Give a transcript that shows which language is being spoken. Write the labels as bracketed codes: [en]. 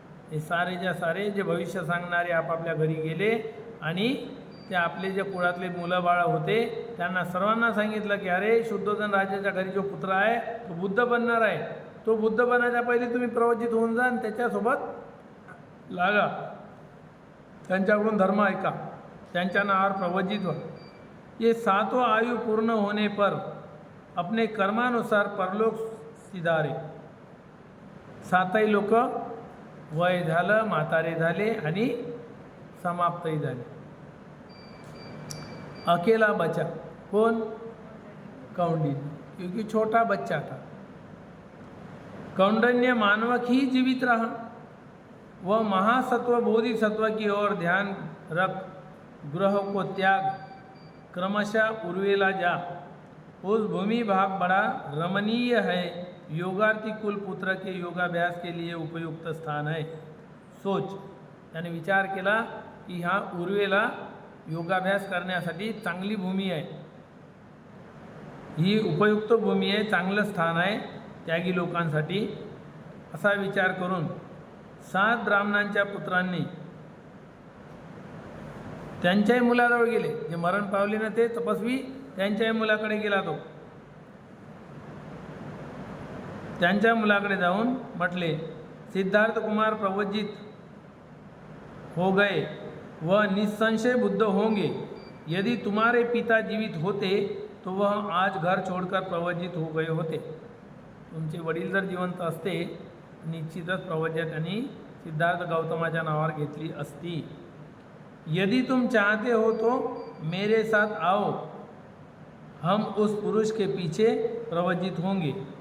[mr] हे सारेच्या सारे जे भविष्य सांगणारे आपापल्या घरी गेले आणि ते आपले जे कुळातले मुलं बाळ होते त्यांना सर्वांना सांगितलं की अरे शुद्धोधन राजाच्या घरी जो पुत्र आहे तो बुद्ध बनणार आहे, तो बुद्ध बनायच्या पहिले तुम्ही प्रवज्जित होऊन जा आणि त्याच्यासोबत लागा, त्यांच्याकडून धर्म ऐका, त्यांच्या नावावर प्रवज्जित व्हा. [hi] ये 7 आयु पूर्ण होने पर अपने कर्मानुसार परलोक सिधारे. [mr] 7ही लोक वय झालं, म्हातारे झाले आणि समाप्तही झाले. [hi] अकेला बचा कौन? कौंडिन्य, क्योंकि छोटा बच्चा था. कौंडन्य मानवक ही जीवित रहा. वह महासत्व बोधिसत्व की ओर ध्यान रख ग्रह को त्याग क्रमशः उर्वेला जा. उस भूमि भाग बड़ा रमणीय है, योगार्थी कुल पुत्र के योगाभ्यास के लिए उपयुक्त स्थान है. [mr] सोच, त्याने विचार केला की हा उर्वेला योगाभ्यास करण्यासाठी चांगली भूमी आहे, ही उपयुक्त भूमी आहे, चांगलं स्थान आहे त्यागी लोकांसाठी. असा विचार करून 7 ब्राह्मणांच्या पुत्रांनी त्यांच्याही मुलाजवळ गेले. जे मरण पावले ना ते तपस्वी त्यांच्या मुलाकडे गेला तो. त्यांच्या मुलाकडे जाऊन म्हटले, [hi] सिद्धार्थ कुमार प्रवज्जित हो गए, वह निसंशय बुद्ध होंगे. यदि तुम्हारे पिता जीवित होते तो वह आज घर छोड़कर प्रवज्जित हो गए होते. [mr] तुमचे वडील जर जिवंत असते निश्चितच प्रवज्या त्यांनी सिद्धार्थ गौतमाच्या नावावर घेतली असती. [hi] यदि तुम चाहते हो तो मेरे साथ आओ, हम उस पुरुष के पीछे प्रवज्जित होंगे.